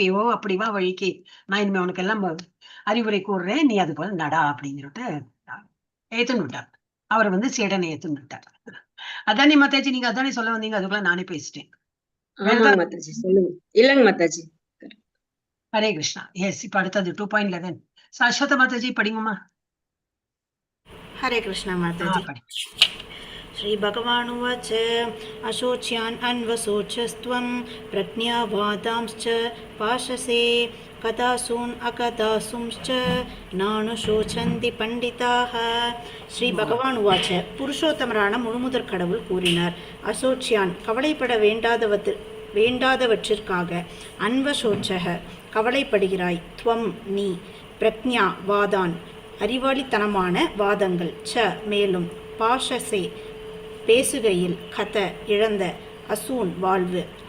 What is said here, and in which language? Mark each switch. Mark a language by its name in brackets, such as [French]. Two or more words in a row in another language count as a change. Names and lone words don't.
[Tamil] ஓ அப்படிவா வழிக்கு, நான் இனிமே உனக்கு எல்லாம் அறிவுரை கூறுறேன், நீ அது போல நடா அப்படின்னு சொல்லிட்டு ஏத்துன்னு விட்டார். அவர் வந்து சீடனை ஏத்துன்னு விட்டார். அதானே மாதாஜி, நீங்க அதானே சொல்ல வந்தீங்க? அதுக்குள்ள நானே பேசிட்டேன். ஆமாங்க மாதாஜி, சொல்லுங்க. இல்லங்க மாதாஜி. ஹரே கிருஷ்ணா. எஸ், இப்ப அடுத்தது 2.11 சாஸ்வத மாதாஜி படிங்கம்மா. [Hindi] हरे कृष्ण माताजी. [Tamil] படி. [Sanskrit] श्री भगवान् उवाच अशोच्यान् अन्वशोचस्त्वं प्रज्ञावादांश्च पाशसे कथासून् अकथासूंश्च नानुशोचन्ति पण्डिताः. श्री भगवान् उवाच, [Tamil] புருஷோத்தமரான முழுமுதற் கடவுள் கூறினார், அசோச்சியான் கவலைப்பட வேண்டாதவற்றிற்காக, அன்வசோச்சக கவலைப்படுகிறாய், துவம் நீ, பிரக்ஞா வாதான் அறிவாளித்தனமான வாதங்கள், ச மேலும், பாஷசே பேசுகையில், கத இழந்த, அசூன் வாழ்வு,